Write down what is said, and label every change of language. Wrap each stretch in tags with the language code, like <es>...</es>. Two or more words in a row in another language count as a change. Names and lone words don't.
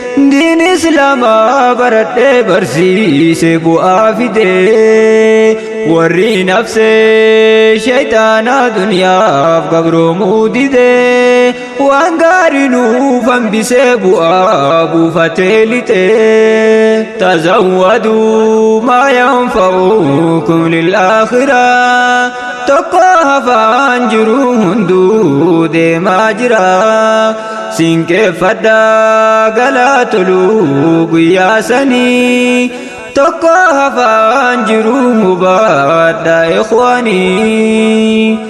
<om>Diin Islaamaa baradhee barsiise bu'aa fide. Warri nafsee shaytaanaa duniyaaf gabroomuu dide. Waan gaarii nuuf hambisee bu'aa buufatee lite.</om> <ar>تزودوا ما ينفعكم للآخرة.</ar> <om>Tokko hafaan jiru hunduu deemaa jira. Sinqeeffadhaa galaa toluu guyyaa sanii. Tokko hafaan jiru hubaadhaa ikhwaanii.</om>